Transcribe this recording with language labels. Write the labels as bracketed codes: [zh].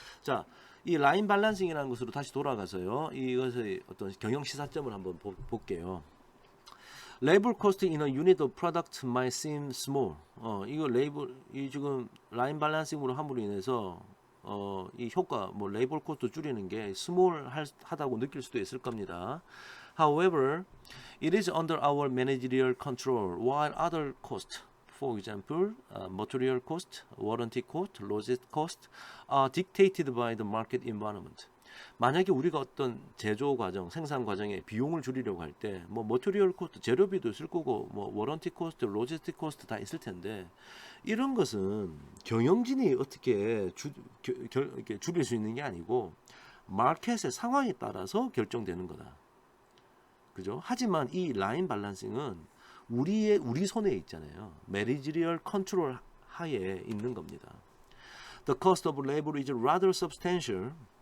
[ko] 자, 이 라인 밸런싱이라는 것으로 다시 돌아가서요. 이것의 어떤 경영 시사점을 한번 볼게요. [en] Labor cost in a unit of product might seem small. [ko] 이 지금 라인 밸런싱으로 함으로 인해서 이 효과 뭐 레이버 코스트 줄이는 게 스몰하다고 느낄 수도 있을 겁니다. [en] However, it is under our managerial control, while other costs, for example, material cost, warranty cost, logistic cost, are dictated by the market environment. [ko] 만약에 우리가 어떤 제조 과정, 생산 과정에 비용을 줄이려고 할 때, 뭐 머티리얼 코스트, 재료비도 있을 거고, 뭐 워런티 코스트, 로지스틱 코스트 다 있을 텐데, 이런 것은 경영진이 어떻게 이렇게 줄일 수 있는 게 아니고, 마켓의 상황에 따라서 결정되는 거다. 그죠? 하지만 이 라인 밸런싱은 우리 손에 있잖아요. 매니지리얼 컨트롤 하에 있는 겁니다. [en] The cost of labor is rather substantial.